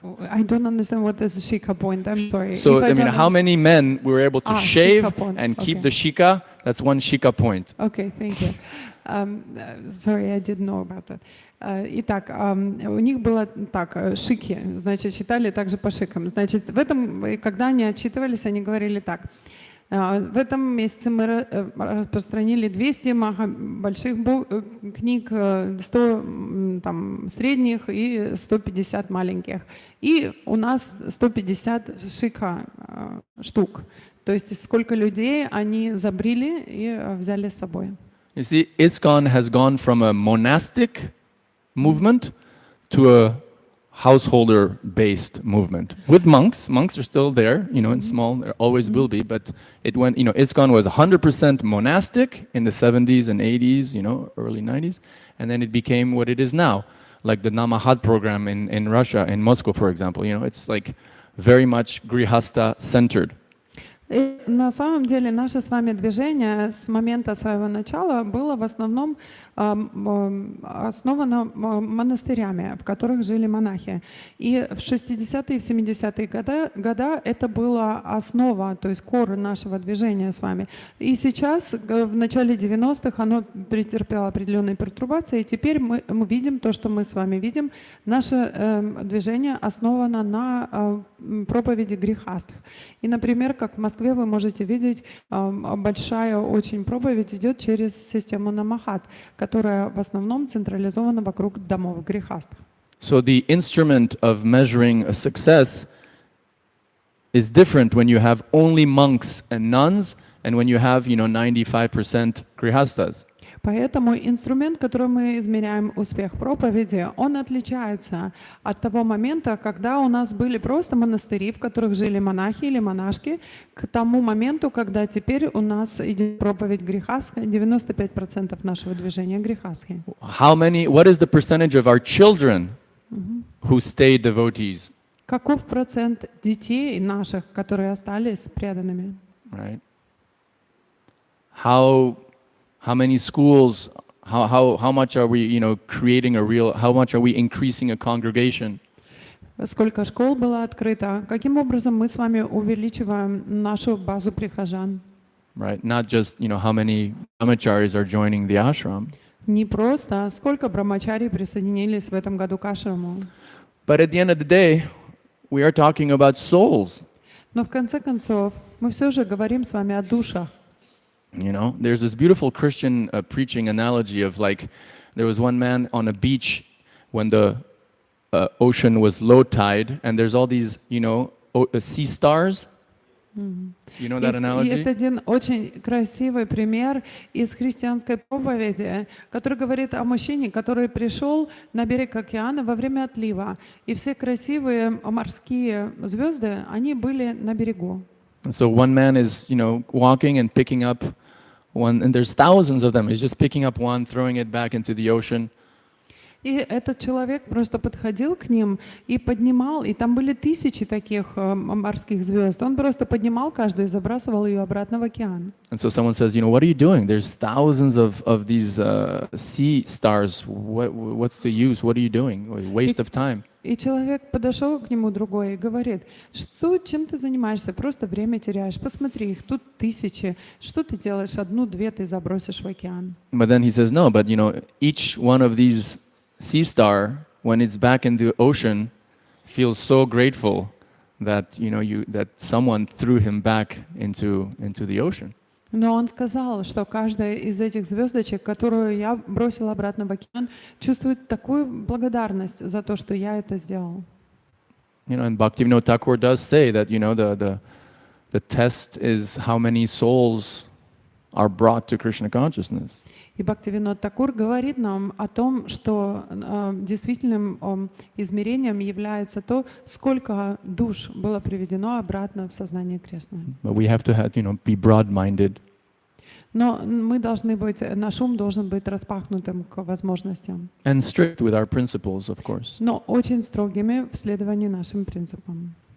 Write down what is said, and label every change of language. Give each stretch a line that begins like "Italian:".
English: I don't understand what is a shika point. I'm sorry. So how many men we were able to shave and keep the shika? That's one shika point. Okay, thank you. Sorry, I didn't know about that.
Russian: Итак, у них было так, шики, значит, считали также по шикам. Значит, когда они отчитывались, они говорили так: в этом месяце мы распространили 200 больших книг, 100 средних и 150 маленьких. И у нас 150 шика штук. То есть сколько людей они забрили и взяли с собой.
English: You see, ISKCON has gone from a monastic movement to a householder-based movement. With monks are still there, in small, there always will be, but it went, ISKCON was 100% monastic in the 70s and 80s, early 90s, and then it became what it is now, like the Namahad program in Russia, in Moscow, for example. It's like very much grihasta-centered.
Russian: И на самом деле наше с вами движение с момента своего начала было в основном основано монастырями, в которых жили монахи. И в 60-е и в 70-е годы это была основа, то есть кор нашего движения с вами. И сейчас, в начале 90-х, оно претерпело определенные пертурбации, и теперь мы видим то, что мы с вами видим. Наше движение основано на проповеди грехастых. И, например, как в Москве вы можете видеть, большая очень проповедь идет через систему Намахат, которая в основном централизована вокруг домов грехастых.
English: So the instrument of measuring a success is different when you have only monks and nuns and when you have, 95% grihastas.
Russian: Поэтому инструмент, которым мы измеряем успех проповеди, он отличается от того момента, когда у нас были просто монастыри, в которых жили монахи или монашки, к тому моменту, когда теперь у нас идет проповедь грехастская, 95% нашего движения грехастские.
English: What is the percentage of our children who stay devotees?
Russian: Каков процент детей наших, которые остались преданными?
English: Right. How many schools, how much are we, creating how much are we increasing a congregation?
Russian: Сколько школ было открыто? Каким образом мы с вами увеличиваем нашу базу прихожан?
English: Right, not just, how many brahmacharis are joining the ashram.
Russian: Не просто, сколько брамачари присоединились в этом году к ашраму.
English: But at the end of the day, we are talking about souls.
Russian: Но в конце концов, мы все же говорим с вами о душах.
English: There's this beautiful Christian preaching analogy of like, there was one man on a beach when the ocean was low tide, and there's all these, sea stars. You know that analogy?
Russian: Есть один очень красивый пример из христианской проповеди, который говорит о мужчине, который пришел на берег океана во время отлива, и все красивые морские звезды, они были на берегу.
English: So one man is, walking and picking up one, and there's thousands of them. He's just picking up one, throwing it back into the ocean.
Russian: И этот человек просто подходил к ним и поднимал, и там были тысячи таких морских звезд. Он просто поднимал каждую и забрасывал ее обратно в океан. And so someone says, what are you doing? There's thousands of these sea stars. What's the use? What are you doing? Waste of time. И человек подошел к нему другой и говорит, чем ты занимаешься? Просто время теряешь. Посмотри, их тут тысячи. Что ты делаешь? Одну-две ты забросишь в океан.
English: But then he says, no, but each one of these sea star, when it's back in the ocean, feels so grateful that that someone threw him back into the ocean.
Russian: Но он сказал, что каждая из этих звездочек, которую я бросил обратно в океан, чувствует такую благодарность за то, что я это сделал.
English: And Bhaktivinoda Thakur does say that the test is how many souls are brought to Krishna consciousness.
Russian: И Бхактивинод Такур говорит нам о том, что действительным измерением является то, сколько душ было приведено обратно в сознание крестное.
English: But we have to be broad-minded.
Russian: Но мы должны быть, наш ум должен быть распахнутым к возможностям.
English: And strict with our principles, of course.
Russian: Но очень строгими в следовании нашим принципам.